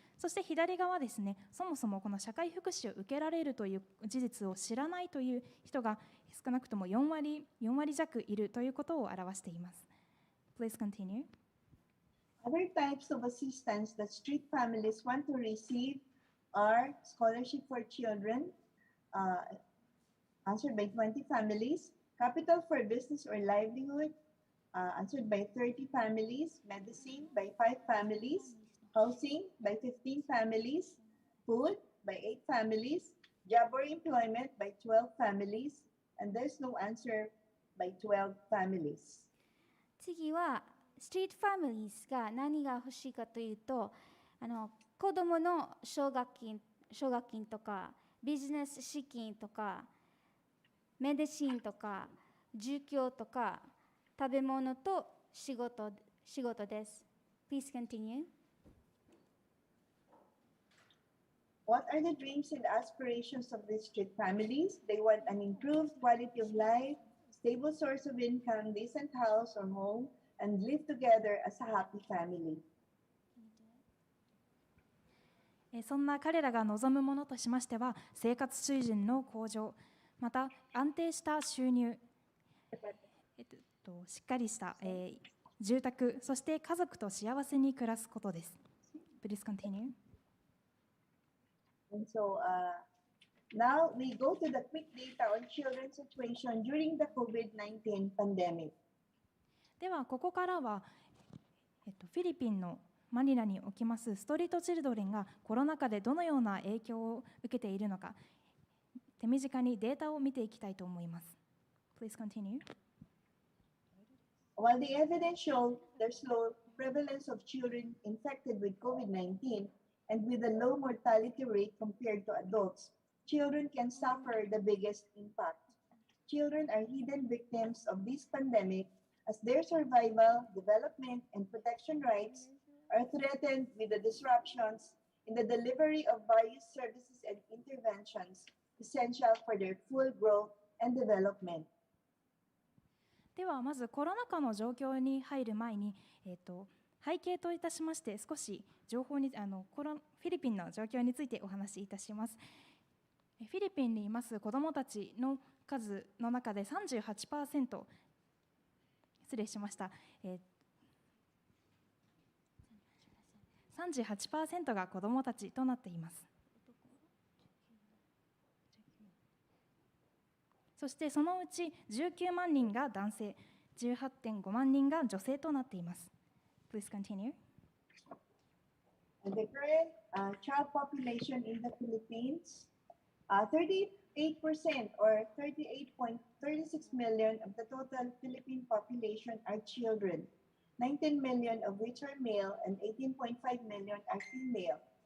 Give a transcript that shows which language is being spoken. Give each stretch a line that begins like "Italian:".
Japanese: そして左側ですね、そもそもこの社会福祉を受けられるという事実を知らないという人が少なくとも4割弱いるということを表しています。
English: Please continue. Other types of assistance that street families want to receive are scholarship for children, answered by 20 families, capital for business or livelihood, answered by 30 families, medicine by 5 families, housing by 15 families, food by 8 families, job or employment by 12 families, and there's no answer by 12 families.
Japanese: 次はストリートファミリーズが何が欲しいかというと、子どもの奨学金とかビジネス資金とかメディシンとか住居とか食べ物と仕事です。
English: Please continue. What are the dreams and aspirations of these street families? They want an improved quality of life, stable source of income, decent house or home, and live together as a happy family.
Japanese: そんな彼らが望むものとしましては、生活水準の向上、また安定した収入、しっかりした、住宅、そして家族と幸せに暮らすことです。
English: Please continue. And so now we go to the quick data on children's situation during the COVID-19 pandemic.
Japanese: ではここからは、フィリピンのマニラにおきますストリートチルドレンがコロナ禍でどのような影響を受けているのか、手短にデータを見ていきたいと思います。
English: Please continue. While the evidence showed there's low prevalence of children infected with COVID-19 and with a low mortality rate compared to adults, children can suffer the biggest impact. Children are hidden victims of this pandemic as their survival, development, and protection rights are threatened with the disruptions in the delivery of various services and interventions essential for their full growth and development.
Japanese: ではまずコロナ禍の状況に入る前に、背景といたしまして少し情報にフィリピンの状況についてお話しいたします。フィリピンにいます子どもたちの数の中で 38%、失礼しました、38% が子どもたちとなっています。そしてそのうち19万人が男性、18.5 万人が女性となっています。
English: Please continue. The current child population in the Philippines, 38% or 38.36 million of the total Philippine population are children, 19 million of which are male and 18.5 million are female.